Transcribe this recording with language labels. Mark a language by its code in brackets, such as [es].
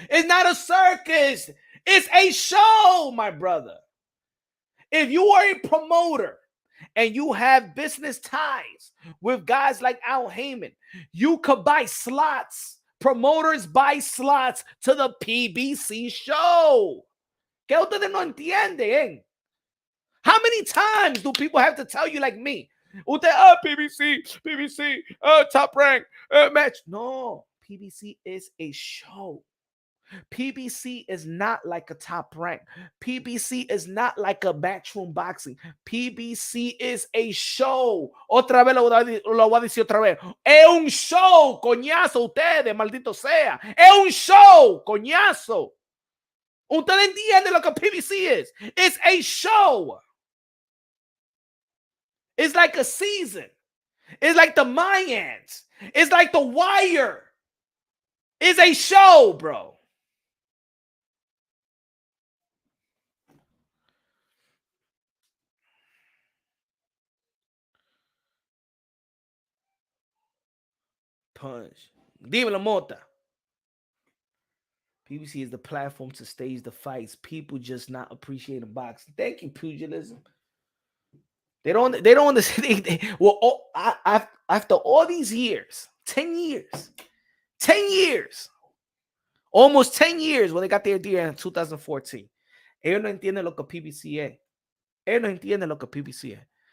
[en] It's not a circus. It's a show, my brother. If you are a promoter and you have business ties with guys like Al Heyman, you could buy slots. Promoters buy slots to the PBC show. [es] ¿Qué ustedes no entienden? [en] How many times do people have to tell you like me? PBC, Top Rank match. No, PBC is a show. PBC is not like a top rank. PBC is not like a backroom boxing. PBC is a show. [es] Otra vez lo voy a decir otra vez. Es un show, coñazo, ustedes, maldito sea. Es un show, coñazo. Ustedes entienden lo que PBC is. [en] It's a show. It's like a season. It's like the Mayans. It's like The Wire. It's a show, bro. [es] Punch. Dímelo, Mota. [en] PBC is the platform to stage the fights. People just not appreciating boxing. Thank you, pugilism. They don't understand. Well, after all these years, 10 years, almost 10 years when they got their idea in 2014. [es] Ellos no entienden lo que PBC es. Ellos no entienden lo que PBC es.